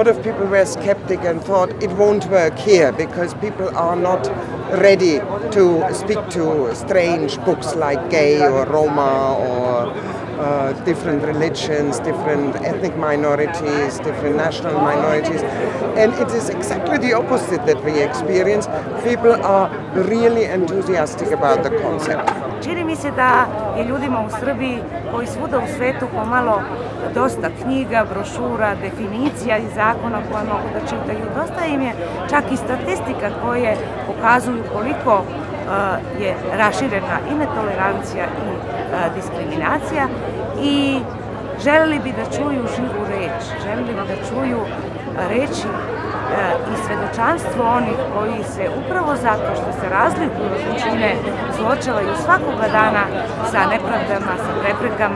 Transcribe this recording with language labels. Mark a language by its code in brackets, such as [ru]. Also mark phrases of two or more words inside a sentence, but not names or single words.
[en] of people were skeptic and thought it won't work here because people are not ready to speak to strange books like gay or Roma or different religions, different ethnic minorities, different national minorities. And it is exactly the opposite that we experience. People are really enthusiastic about the concept. [sr] Čini mi se da je ljudima u Srbiji, koji svuda u svetu pomalo dosta knjiga, brošura, definicija i zakona koje mogu da čitaju. Dosta im je čak i statistika koje pokazuju koliko je raširena i netolerancija i diskriminacija i želeli bi da čuju živu reč, želeli bi da čuju reči i svedočanstvo onih koji se upravo zato što se razlikuju od većine suočavaju svakoga dana sa nepravdama, sa preprekama.